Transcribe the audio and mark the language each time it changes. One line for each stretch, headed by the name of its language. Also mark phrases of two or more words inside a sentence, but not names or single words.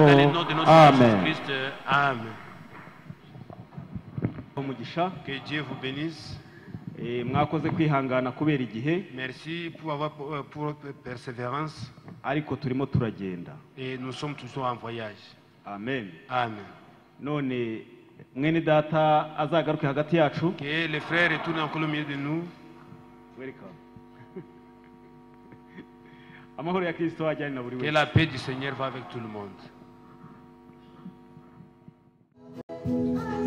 Kinyarwanda: Amen. Amen. Umugisha,
French: Que Dieu vous bénisse.
Kinyarwanda: mwakoze kwihangana kubera igihe,
French: Merci pour avoir pour persévérance.
Kinyarwanda: ariko turimo turagenda.
French: Et nous sommes toujours en voyage.
Kinyarwanda: Amen. Amen. None mwene data azagaruke hagati yacu.
French: Que les frères retournent encore au milieu de nous.
Kinyarwanda: Welcome. Amahoro ya Kristo ajyane na buri
French: Que
Kinyarwanda: wese.
French: la paix du Seigneur va avec tout le monde.